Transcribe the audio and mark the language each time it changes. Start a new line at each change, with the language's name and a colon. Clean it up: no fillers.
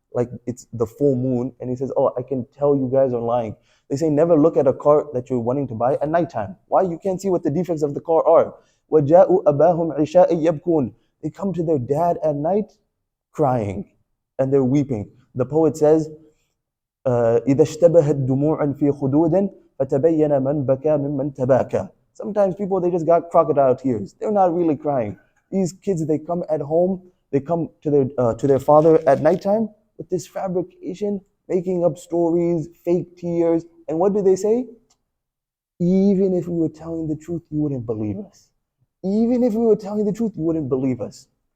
English: like it's the full moon, and he says, oh, I can tell you guys are lying. They say never look at a car that you're wanting to buy at nighttime. Why? You can't see what the defects of the car are.
Arabic: وَجَاءُوا أَبَاهُمْ عِشَاءً يَبْكُونَ.
English: They come to their dad at night crying and they're weeping. The poet says,
Arabic: إذا اشتبهت دموع في خدود فتبين من بكى ممن تباكى.
English: Sometimes people, they just got crocodile tears. They're not really crying. These kids, they come at home, they come to their father at nighttime with this fabrication, making up stories, fake tears. And what do they say? Even if we were telling the truth, you wouldn't believe us. Even if we were telling the truth, you wouldn't believe us.